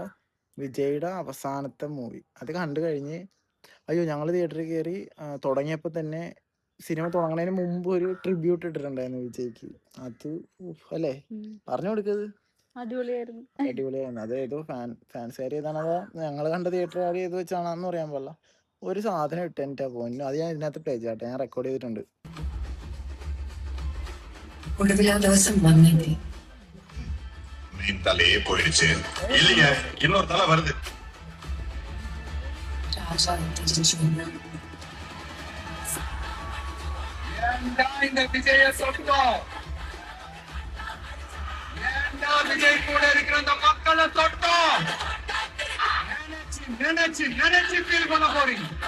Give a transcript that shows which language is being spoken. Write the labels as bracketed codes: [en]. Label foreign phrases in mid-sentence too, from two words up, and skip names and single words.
[ml] വിജയുടെ അവസാനത്തെ മൂവി അത് കണ്ടു കഴിഞ്ഞ്, അയ്യോ ഞങ്ങൾ തിയേറ്ററിൽ കയറി തുടങ്ങിയപ്പോൾ തന്നെ സിനിമ തുടങ്ങുന്നതിന് മുമ്പ് ഒരു ട്രിബ്യൂട്ട് ഇട്ടിട്ടുണ്ടായിരുന്നു വിജയ്ക്ക്. അത് അല്ലേ, പറഞ്ഞു കൊടുക്കത് അടിപൊളിയായിരുന്നു. അത് ഏതോ ഫാൻസുകാർ ഏതാണതോ ഞങ്ങൾ കണ്ട തിയേറ്ററുകാർ ഏത് വെച്ചാണെന്ന് പറയാൻ പാടില്ല, ഒരു സാധനം ഇട്ടെൻ്റെ പോയിന്റ്. അത് ഞാൻ ഇതിനകത്ത് പ്ലേ ചെയ്യട്ടെ, ഞാൻ റെക്കോർഡ് ചെയ്തിട്ടുണ്ട്. [ta] தலையே போயிடுச்சு இல்லைங்க, இன்னொரு தலை வருது. இந்த விஜய சொட்டோம், ஏண்டா விஜய் கூட இருக்கிற அந்த மக்களை சொட்டோம் நினைச்சு நினைச்சு ஃபீல் பண்ண போறீங்க.